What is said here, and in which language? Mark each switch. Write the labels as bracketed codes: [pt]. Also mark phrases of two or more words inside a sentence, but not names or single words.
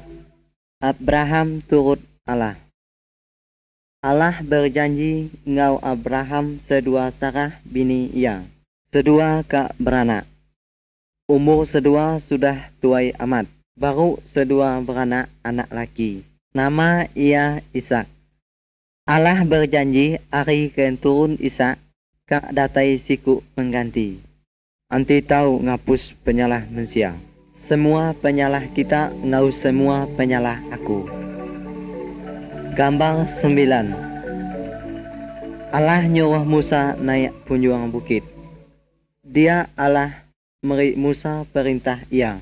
[iba] Abraham turut Allah. Allah berjanji ngau Abraham sedua Sarah bini ia. Sedua kak beranak. Umur sedua sudah tuai amat. Baru sedua beranak anak laki. Nama ia Ishak. Allah berjanji hari akan turun Ishak kak datai siku pengganti. Anti tahu ngapus penyalah manusia. Semua penyalah kita ngau semua penyalah aku. Gambar 9. Allah nyuruh Musa naik punjuang bukit. Dia Allah meri Musa perintah ia.